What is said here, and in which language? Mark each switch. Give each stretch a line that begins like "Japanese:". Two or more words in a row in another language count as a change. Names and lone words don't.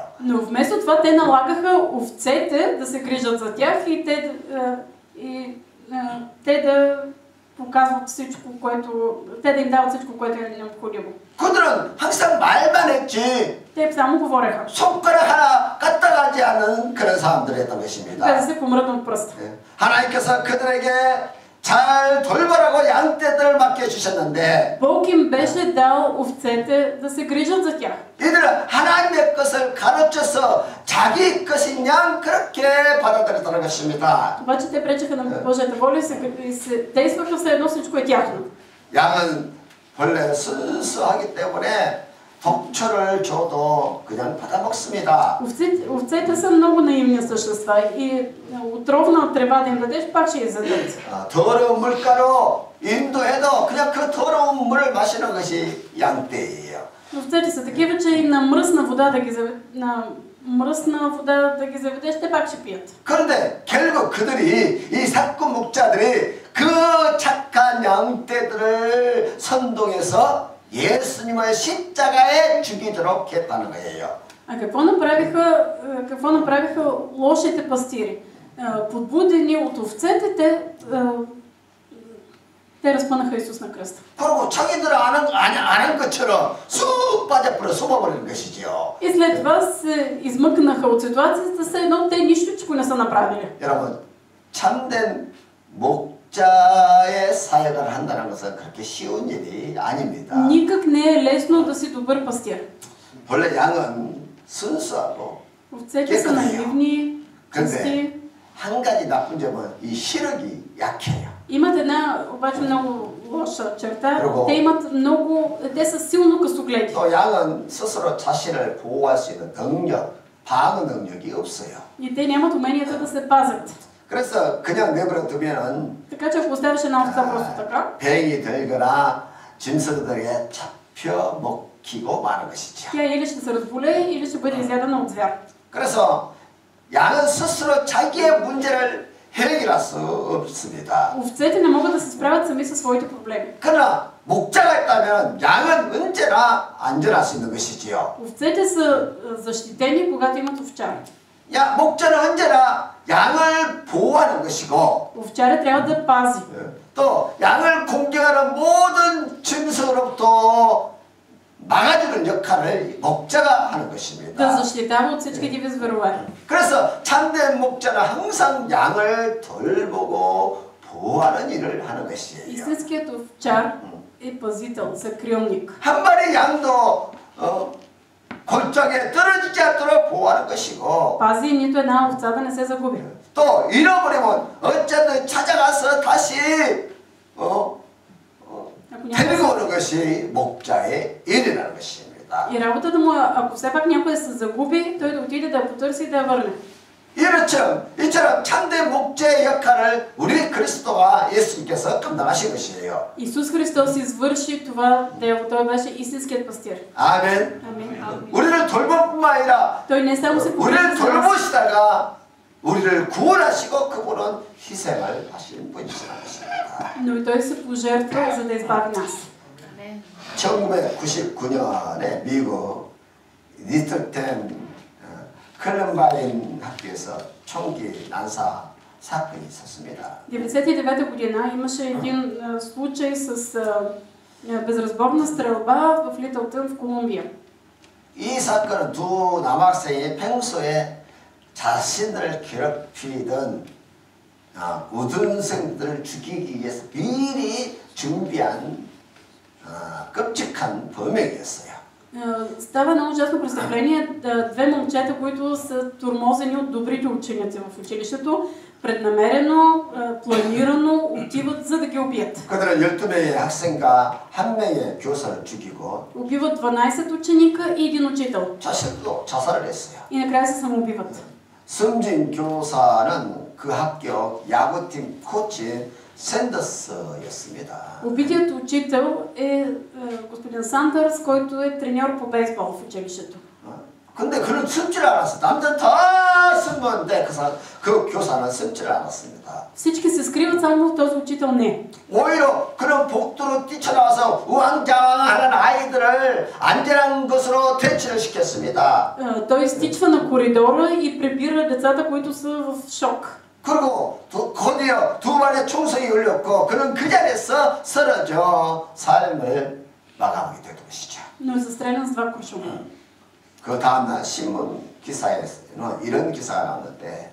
Bulgarian: Но вместо това те налагаха овцете да се грижат за тях и те да показват всичко, което те да им дават всичко, което е необходимо.
Korean: 그들은 항상 말만 했지
Bulgarian: Те само говореха.
Korean: 손가락 하나 까딱하지 않은 그런 사람들이었던
Bulgarian: Без
Korean: 것입니다.
Bulgarian: да се помръднат пръст.
Korean: 하나님께서 그들에게 잘 돌보라고 양떼들을 맡겨주셨는데
Bulgarian: Бог им беше дал овцете да се грижат за тях.
Korean: 이들은 하나님의 것을 가르쳐서 자기 것인 양 그렇게 받아들였다는 것입니다.
Bulgarian: Обаче те пречеха на Божията воля и се действаха все едно всичко е тяхно.
Korean: 양은 원래 순수하기 때문에 독초를 줘도 그냥 받아먹습니다.
Bulgarian: Овцете са много наивни същества и отровна трева да им дадеш, пак ще изядат.
Korean: 더러운 물가로 인도해도 그냥 그 더러운 물을 마시는 것이 양떼예요.
Bulgarian: Овцете са такива, че и на мръсна вода да ги заведеш, те пак ще пият.
Korean: 그런데 결국 그들이 이 사건 목자들이 그 착한 양떼들을 선동해서 예수님을 십자가에 죽이도록 했다는 거예요.
Bulgarian: А какво направиха лошите пастири? Подбудени от овцете, те разпънаха Исус на кръста.
Korean: 그리고 자기들은 아는 것처럼 쑥 빠져버려 숨어버리는 것이지요.
Bulgarian: И след това се измъкнаха от ситуацията, все едно те нищо не са направили.
Korean: 여러분, 참된 목자의 사역을 한다는 것은 그렇게 쉬운 일이 아닙니다.
Bulgarian: Никак не е лесно да си добър пастир.
Korean: 원래 양은 순수하고
Bulgarian: Овцете са наивни, чисти.
Korean: 근데 한 가지 나쁜 점은 이 시력이 약해요.
Bulgarian: Имат една обаче много лоша черта.
Korean: 그리고
Bulgarian: те са силно късогледи.
Korean: 또 양은 스스로 자신을 보호할 수 있는 능력, 방어 능력이 없어요.
Bulgarian: И те нямат уменията да се пазят.
Korean: 그래서 그냥 내버려 두면은
Bulgarian: Така че ако оставиш една овца просто така,
Korean: 병이 들거나 짐승들에게 잡혀 먹히고 마는 것이죠.
Bulgarian: тя или ще се разболее, или ще бъде изядена от звяр.
Korean: 그래서 양은 스스로 자기의 문제를 해결할 수 없습니다.
Bulgarian: Овцете не могат да се справят сами със своите проблеми.
Korean: 그러나 목자가 있다면 양은 언제나 안전할 수 있는 것이지요.
Bulgarian: Овцете са защитени, когато имат овчар.
Korean: 목자는 언제나 양을 보호하는 것이고
Bulgarian: Овчаря трябва да пази.
Korean: 또 양을 공격하는 모든 짐승으로부터 막아주는 역할을 목자가 하는
Bulgarian: Да
Korean: 것입니다.
Bulgarian: защитава от всички диви зверове.
Korean: 그래서 참된 목자는 항상 양을 돌보고 보호하는 일을 하는 것이에요.
Bulgarian: Истинският овчар е пазител, закрилник.
Korean: 한 마리 양도 골짜기에 떨어지지 않도록 보호하는 것이고
Bulgarian: Пази нито една овца да не се загуби.
Korean: 또 잃어버리면 어쨌든 찾아가서 다시 데리고 오는 것이 목자의 일이라는 것입니다.
Bulgarian: И работата му, ако все пак някой се загуби, той да отиде да я потърси и да я върне.
Korean: 이처럼 참된 목자의 역할을 우리 그리스도와 예수님께서 감당하신 것이에요.
Bulgarian: Исус Христос извърши това дело. Той беше истинският пастир.
Korean: 아멘.
Bulgarian: Амин.
Korean: 우리를 돌볼 뿐만 아니라
Bulgarian: Той не само се
Korean: 우리를
Bulgarian: погрижи за нас,
Korean: 돌보시다가 우리를 구원하시고 그분은 희생을 하신 분이시라는 것입니다.
Bulgarian: но и той се пожертва, за да избави нас.
Korean: 1999년에 미국 리틀템 컬럼바인 학교에서 총기 난사 사건이 있었습니다.
Bulgarian: 99-та година имаше един случай с безразборна стрелба в Литълтън в Колумбия.
Korean: 이 사건은 두 남학생이 평소에 자신을 괴롭히던 우등생들을 죽이기 위해서 미리 준비한 끔찍한 범행이었어요.
Bulgarian: Става едно ужасно престъпление. Две момчета, които са тормозени от добрите ученици в училището, преднамерено, планирано отиват за да ги убият.
Korean: 그들은 12명의 학생과 1명의 교사를 죽이고
Bulgarian: Убиват 12 ученика и един учител.
Korean: 자신도 자살을 했어요.
Bulgarian: И накрая се самоубиват.
Korean: 숨진 교사는 그 학교 야구팀 코치 샌더스였습니다.
Bulgarian: Убитият учител е господин Сандърс, който е треньор по бейсбол в училището.
Korean: 근데 그는 숨지를 않았어. 남자는 다 숨었는데 그 교사는 숨지를 않았습니다.
Bulgarian: Всички се скриват, само този учител не.
Korean: 오히려 그런 복도로 뛰쳐나와서 우왕좌왕하는 아이들을 안전한 곳으로 퇴치를 시켰습니다.
Bulgarian: Той изтичва на коридора и прибира децата, които са в шок.
Korean: 그리고 곧이어 두 발의 총성이 울렸고 그는 그 자리에서 쓰러져 삶을 마감하게 된 것이죠.
Bulgarian: Но е застрелян с 2 куршума.
Korean: 그 다음날 신문 기사에는 이런 기사가 나왔는데